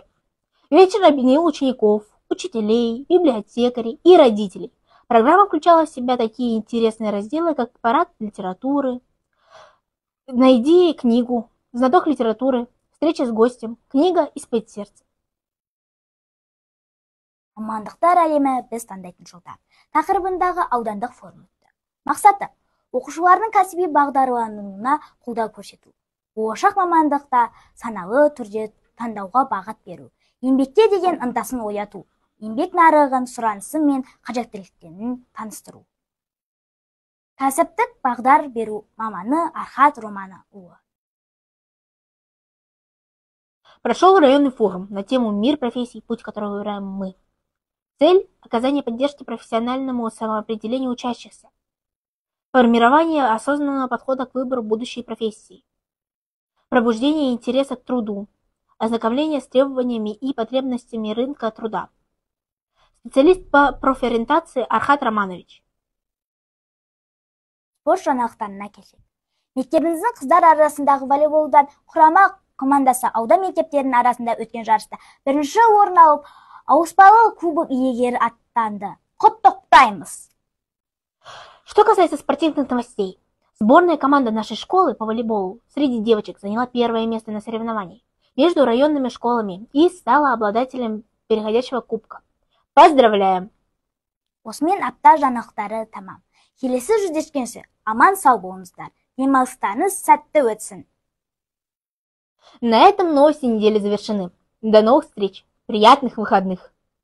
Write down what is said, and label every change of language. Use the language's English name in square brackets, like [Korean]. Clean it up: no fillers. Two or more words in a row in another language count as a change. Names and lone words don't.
[Russian] Вечер объединил учеников, учителей, библиотекарей и родителей. Программа включала в себя такие интересные разделы, как парад литературы, найди книгу, знаток литературы, встреча с гостем, книга «Испыть сердце». [Kazakh] Мамандықтар әлемі біз таңдайтын жолдар тақырыбындағы аудандық форум өтті. Мақсаты оқушылардың кәсіби бағдарлануына қолдау көрсету. Болашақ мамандықта саналы түрде таңдауға бағыт беру. еңбекке деген ынтасын ояту, еңбек нарығын сұранысы мен қажеттіліктерін таныстыру. Кәсіптік бағдар беру маманы Архат Романұлы. [Russian] Прошел районный форум на тему «Мир профессий. Путь, который выбираем мы». Цель – оказание поддержки профессиональному самоопределению учащихся, формирование осознанного подхода к выбору будущей профессии, пробуждение интереса к труду, ознакомление с требованиями и потребностями рынка труда. Специалист по профориентации Архат Романович. [Kazakh] Спорт жаңалықтарына келсек. Мектебіміздің қыздар арасындағы волейболдан құрама командасы аудан мектептерінің арасында өткен жарыста бірінші орын алып, ауыспалы кубок иегері аттанды. Құттықтаймыз! [Russian] Что касается спортивных новостей, сборная команда нашей школы по волейболу среди девочек заняла первое место на соревнованиях между районными школами и стала обладателем переходящего кубка. Поздравляем! [Kazakh] Осымен апта жаңалықтары тамам. Келесі жүздескенше аман сау болыңыздар. Демалыстарыңыз сәтті өтсін. [Russian] На этом новости недели завершены. До новых встреч! Приятных выходных!